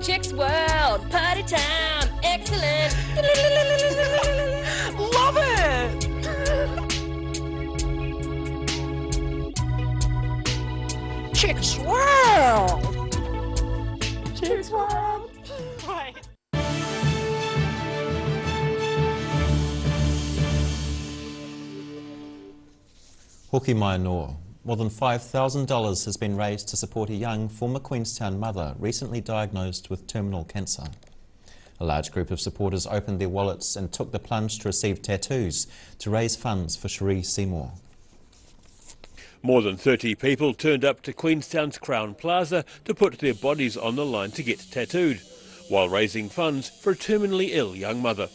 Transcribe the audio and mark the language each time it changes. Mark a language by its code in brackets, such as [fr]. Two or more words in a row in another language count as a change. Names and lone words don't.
[en] Chicks World, Party Time, excellent. Love it. Chicks World. Chicks World. Right. [mi] Hoki mai noa. [en] More than $5,000 has been raised to support a young former Queenstown mother recently diagnosed with terminal cancer. A large group of supporters opened their wallets and took the plunge to receive tattoos to raise funds for Cherie Seymour. More than 30 people turned up to Queenstown's Crown Plaza to put their bodies on the line to get tattooed, while raising funds for a terminally ill young mother.